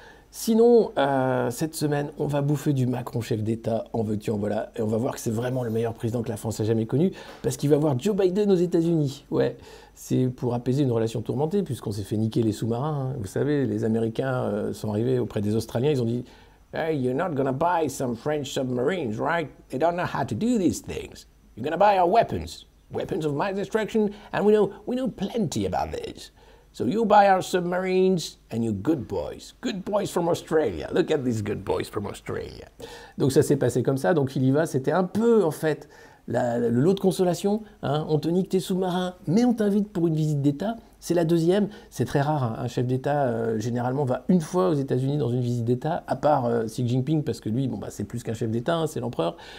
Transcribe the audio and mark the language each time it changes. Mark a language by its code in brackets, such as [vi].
[fr] Sinon, cette semaine, on va bouffer du Macron chef d'État, en veux-tu, en voilà, et on va voir que c'est vraiment le meilleur président que la France a jamais connu, parce qu'il va voir Joe Biden aux États-Unis. Ouais, c'est pour apaiser une relation tourmentée, puisqu'on s'est fait niquer les sous-marins. Hein. Vous savez, les Américains sont arrivés auprès des Australiens, ils ont dit « [en] Hey, you're not gonna buy some French submarines, right? They don't know how to do these things. You're gonna buy our weapons, weapons of mass destruction, and we know plenty about this. So you buy our submarines and you good boys from Australia. Look at these good boys from Australia. [fr] » Donc ça s'est passé comme ça, donc il y va, c'était un peu en fait le lot de consolation. Hein. On te nique tes sous-marins, mais on t'invite pour une visite d'État. C'est la deuxième, c'est très rare, hein. Un chef d'État généralement va une fois aux États-Unis dans une visite d'État, à part Xi Jinping, parce que lui, bon, bah, c'est plus qu'un chef d'État, hein, c'est l'empereur.